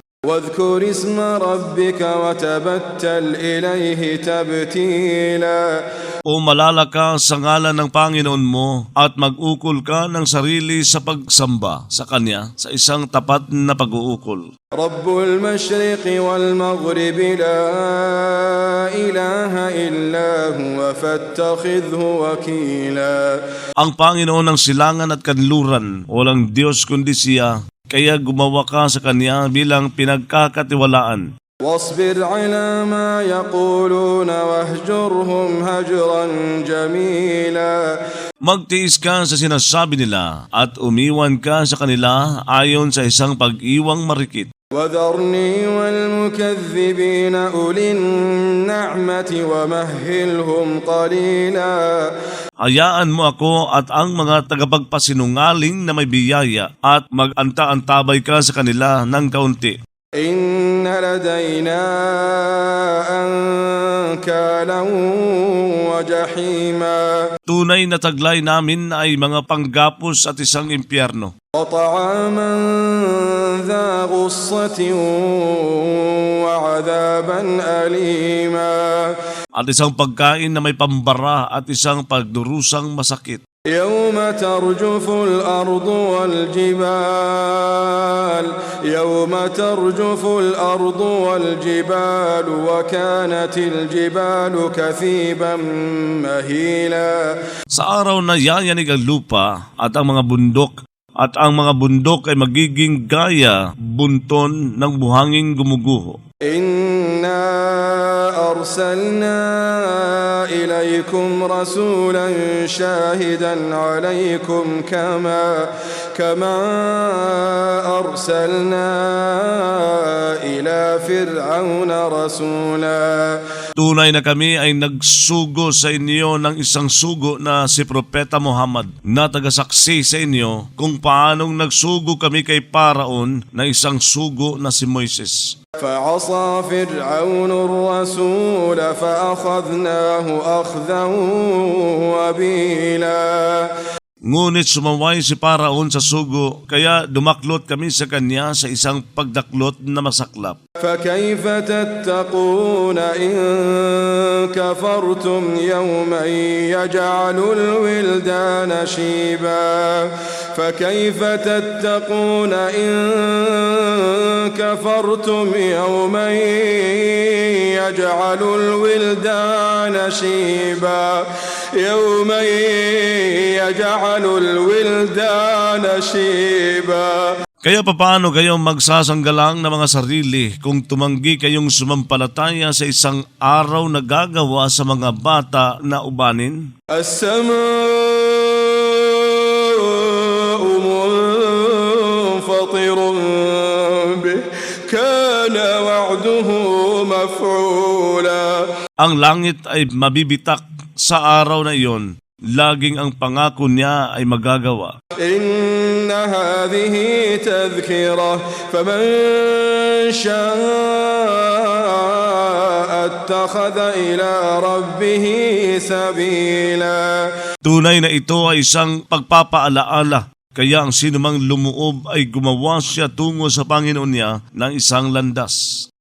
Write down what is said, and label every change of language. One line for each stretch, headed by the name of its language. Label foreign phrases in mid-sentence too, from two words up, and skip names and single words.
Arabic: واذكر اسم ربك وتبتل إليه تبتيلا.
Filipino: O malala ka sa ngalan ng Panginoon mo at mag-ukol ka ng sarili sa pagsamba sa Kanya sa isang tapat na pag-uukol.
Arabic: رب المشرق والمغرب لا إله إلا هو فاتخذه وكيلا.
Filipino: Ang Panginoon ng silangan at kanluran, walang Diyos kundi siya, kaya gumawa ka sa Kanya bilang pinagkakatiwalaan.
Arabic: واصبر على ما يقولون واهجرهم هجرا جميلا.
Filipino: Magtiis ka sa sinasabi nila at umiwan ka sa kanila ayon sa isang pag-iwang marikit.
Arabic: وذرني والمكذبين أولي النعمة ومهلهم قليلا.
Filipino: Hayaan mo ako at ang mga tagapagpasinungaling na may biyaya at mag-anta-antabay ka sa kanila ng kaunti.
Arabic: إن لدينا أنكالا وجحيما.
Filipino: Tunay na taglay namin ay mga panggapos at isang impyerno.
Arabic: وطعاما ذا غصة وعذابا أليما.
Filipino: At isang pagkain na may pambara at isang pagdurusang masakit.
Arabic: يوم ترجف الأرض والجبال وكانت الجبال كثيبا مهيلا.
Filipino: Sa araw na yayanig ang lupa at ang mga bundok ay magiging gaya bunton ng buhanging gumuguho.
Arabic: إنا أرسلنا إليكم رسولا شاهدا عليكم كما أرسلنا إلى فرعون رسولا.
Filipino: Tunay na kami ay nagsugo sa inyo ng isang sugo na si Propeta Muhammad na tagasaksi sa inyo kung paanong nagsugo kami kay Paraon na isang sugo na si Moises.
Arabic: فعصى فرعون الرسول فأخذناه أخذا وبيلا.
Filipino: Ngunit sumaway si Paraon sa sugo, kaya dumaklot kami sa kanya sa isang pagdaklot na masaklap.
Arabic: فكيف تتقون إن كفرتم يوما يجعل الولدان شيبا فكيف تتقون إن كفرتم يوما يجعل الولدان شيبا يوما يجعل الولدان شيبا.
Filipino: Kaya papaano kayo magsasanggalang ng mga sarili kung tumanggi kayong sumampalataya sa isang araw na gagawa sa mga bata na ubanin?
Arabic: السماء منفطر به كان وعده مفعولا.
Filipino: Ang langit ay mabibitak sa araw na iyon. Laging ang pangako niya ay magagawa.
Arabic: إن هذه تذكرة فمن شاء اتخذ إلى ربه سبيلا.
Filipino: Tunay na ito ay isang pagpapaalaala. Kaya ang sinumang lumuob ay gumawa siya tungo sa Panginoon niya ng isang landas.